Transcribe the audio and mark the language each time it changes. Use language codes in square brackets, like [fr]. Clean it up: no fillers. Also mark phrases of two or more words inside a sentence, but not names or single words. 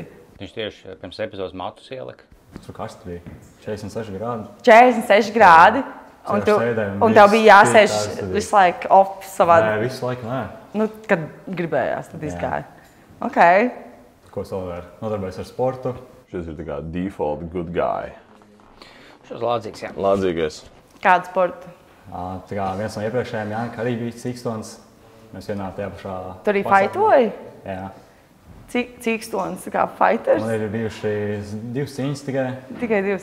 [lv] Viņš tieši pirms epizodes matus ielika. Tur karsts bija 46 grādi. 46 grādi. Un tev bija jāsēž visu laiku off savā... Nē, visu laiku nē. Nu, kad gribējās, tad izgāja. Ok. Ko es vēl varu? Nodarbojos ar sportu. Šis ir tā kā [en] default good guy. [lv] Šis lādzīgs, jā. Lādzīgais. Kādu sportu? Tā kā viens no iepriekšējiem Jānka arī bija cīkstons. Mēs vienā tajā pašā... Tu arī faitoji? Jā. Cīkstons, tā kā fighters? Man ir bijuši 2 cīņas tikai. Tikai 2?